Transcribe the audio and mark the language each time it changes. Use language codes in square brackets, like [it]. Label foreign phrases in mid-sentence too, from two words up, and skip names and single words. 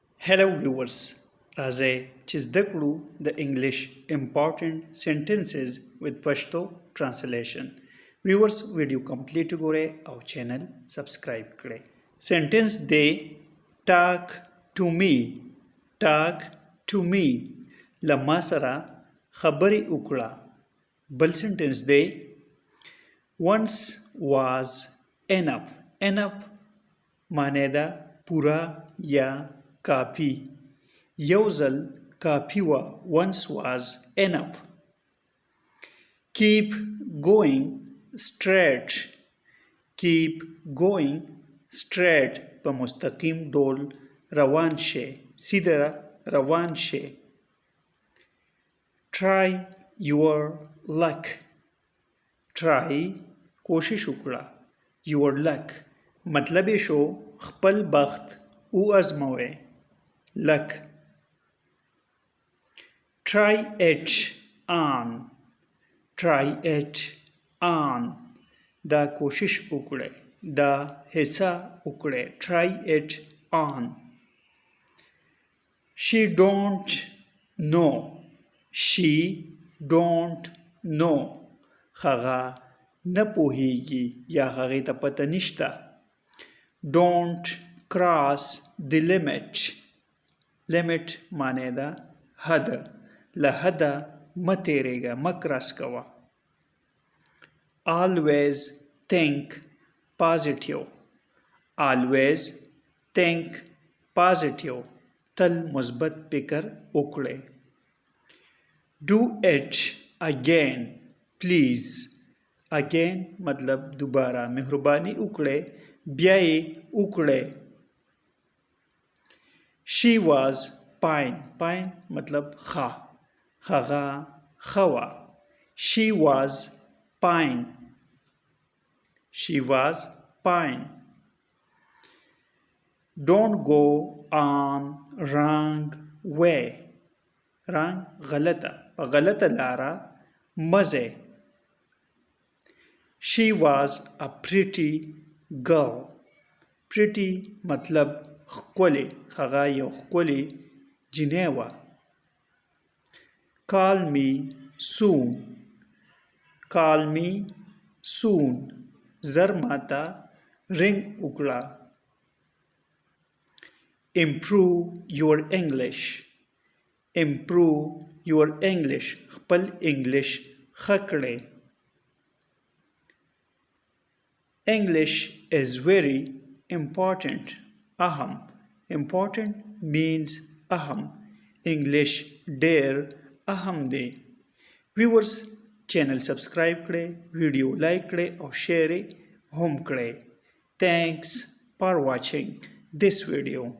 [en] Hello viewers, [ps] راځئ چې زده کړو د انګلیش [en] important sentences with Pashto translation. [ps] Viewers ویډیو کمپلیټ وګورئ او [en] channel subscribe [ps] کړئ. [en] Sentence دی talk to me. Talk to me. [ps] لما سره خبرې وکړه. [en] بل sentence دی once was enough. [ps] Enough معنی ده پورا یا کافی. یو ځل کافی وه. [en] once was enough. Keep going straight. Keep going straight. په مستقیم ډول روان شئ. سیده روان شئ. Try your luck. [ps] Try کوشش وکړه. [en] Your luck [ps] مطلب یې شو خپل بخت او ازموئ. [en] luck. Try it on. Try it on. [ps] دا کوشش وکړئ. دا هڅه وکړئ. [en] Try it on. She don't know. She don't know. [ps] هغه نه پوهیږي یا هغې ته پته نشته. [en] Don't cross the limit. [ps] Limit معنی ده حد. له حده مه تیریږه. مه کراس کوه. [en] Always think positive. Always think positive. [ps] تل مثبت فکر وکړئ. [en] Do it again please. [ps] Again مطلب دوباره. مهرباني وکړئ. بیا یې وکړئ. [en] She was fine. [ps] Fine مطلب ښه. هغه ښه وه. [en] She was fine. She was fine. Don't go on wrong way. [ps] wrong غلطه. په غلطه لاره مه ځئ. [en] She was a pretty girl. [ps] Pretty مطلب ښکلې. هغه یو ښکلې جینۍ وه. [en] Call me soon. Call me soon. [ps] زر ماته رنګ وکړه. [en] Improve your English. Improve your English. [ps] خپل انګلیش ښه کړئ. [en] English is very important. Aham. Important means aham. [ps] English ډیر اهم دی. Viewers [en] channel subscribe [ps] کړئ. ویډیو لایک کړئ او شیر هم کړئ. [en] Thanks for watching this video.